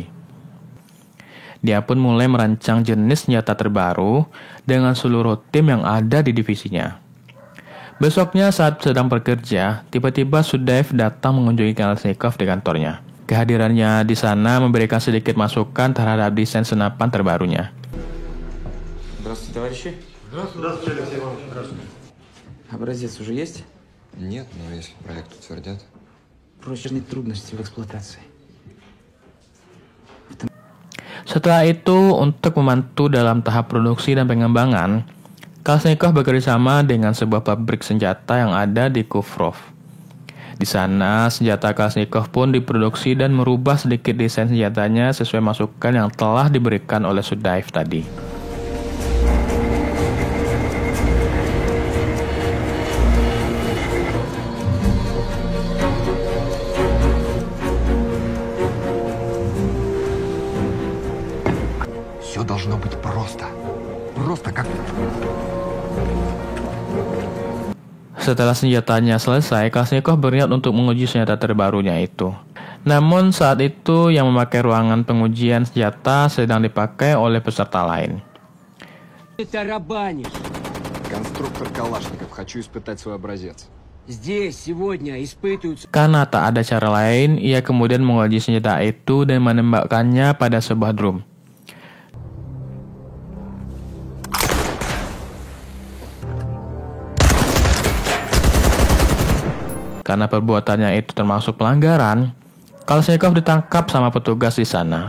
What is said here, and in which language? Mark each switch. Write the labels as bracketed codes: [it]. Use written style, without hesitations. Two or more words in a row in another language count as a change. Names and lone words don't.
[id] Dia pun mulai merancang jenis senjata terbaru dengan seluruh tim yang ada di divisinya. Besoknya saat sedang bekerja, tiba-tiba Sudaev datang mengunjungi Kalashnikov di kantornya. Kehadirannya di sana memberikan sedikit masukan terhadap desain senapan terbarunya. [ru] Здравствуйте, товарищи. Здравствуйте, Алексей Иванович. Здравствуйте. Образец уже есть? Нет, но если проект утвердят. Прочные трудности в эксплуатации. [id] Setelah itu, untuk membantu dalam tahap produksi dan pengembangan, Kalashnikov bekerjasama dengan sebuah pabrik senjata yang ada di Kufrov. Di sana, senjata Kalashnikov pun diproduksi dan merubah sedikit desain senjatanya sesuai masukan yang telah diberikan oleh Sudaev tadi. [ru] Все должно быть просто. Просто как... [id] Setelah senjatanya selesai, Kalashnikov berniat untuk menguji senjata terbarunya itu. Namun saat itu yang memakai ruangan pengujian senjata sedang dipakai oleh peserta lain. [ru] Конструктор Калашников. Хочу испытать свой образец. Здесь сегодня испытываются... [id] Karena tak ada cara lain, ia kemudian menguji senjata itu dan menembakkannya pada sebuah drum. Karena perbuatannya itu termasuk pelanggaran, Kalashnikov ditangkap sama petugas di sana.